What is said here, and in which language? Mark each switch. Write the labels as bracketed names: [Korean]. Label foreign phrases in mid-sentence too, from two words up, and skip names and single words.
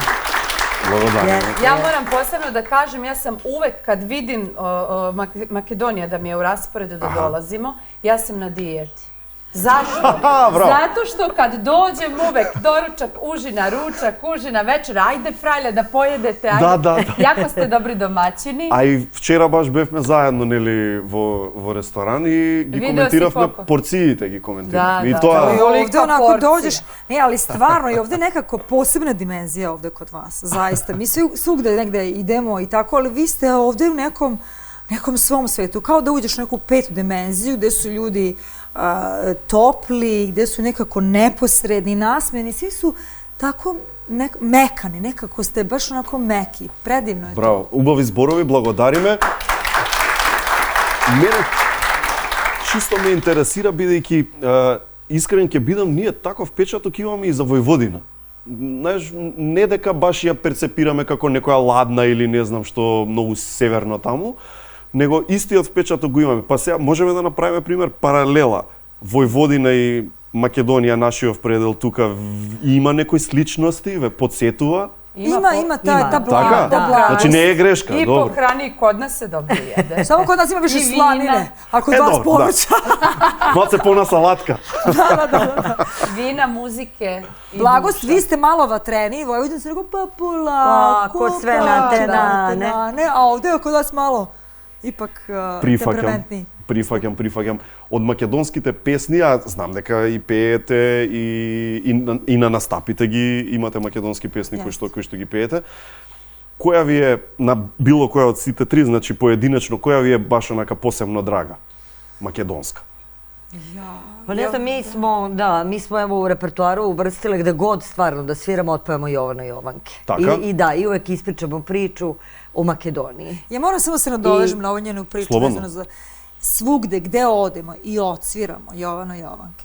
[Serbian] Ja moram posebno da kažem, ja sam uvek kad vidim Makedonija da mi je u rasporedu da dolazimo, ja sam na dijeti. Zašto? Zato što kad dođem uvek doručak, užina, ručak, užina, večer, ajde Frajle da pojedete, ajde. Jako ste dobri domaćini. [Macedonian] А и вчера баш бевме заедно, нели, во ресторан и ги коментиравме порциите, ги коментиравме. И тоа... [Serbian] I ovde onako dođeš, ne, ali stvarno i ovde nekako posebna dimenzija ovde kod vas, zaista. Mi svugde negde idemo i tako, ali vi ste ovde u nekom svom svetu, kao da uđeš u neku petu dimenziju gde su ljudi topli, gde su nekako neposredni, nasmejani, svi su tako mekani, nekako ste baš onako meki, predivno je to. [Macedonian] Браво, убави зборови, благодариме. Мене чисто ме интересира, бидејќи искрен ќе бидам, ние таков впечаток имаме и за Војводина. Знаеш, не дека баш ја перцепираме како некоја ладна или не знам што многу северно таму, него истиот впечаток го имаме. Па сега можеме да направиме пример паралела. Војводина и Македонија, нашиот предел тука, има некои сличности, ве подсетува? Има та Така? Значи не е грешка, [Serbian] I [Macedonian] добро. [Serbian] po hrani i kod nas se dobro jede. Само код нас има više slanine, a kod vas povrća. [Macedonian] Малце полна салатка. [Serbian] Da. Vina, muzike i Blagost, duša. vi ste malo vatreni, Vojvodin se rekao pa polako, sve na te dane. A ovde je kod vas malo ipak temperamentniji. [Macedonian] Прифаќам. Од македонските песни, ја знам дека и пеете и на настапите ги имате македонски песни кои што ги пеете. Која ви е, на било која од сите три, значи поединечно, која ви е баш онака посебно драга? Македонска. [Serbian] Pa ne znam, mi smo evo u repertoaru uvrstile gde god stvarno da sviramo, otpevamo Jovana Jovanke. [Macedonian] Така? [Serbian] I uvek ispričamo priču o Makedoniji. Ja moram samo se nadovežem na ovu njenu priču vezano za svugde gde odemo i odsviramo Jovana Jovanke.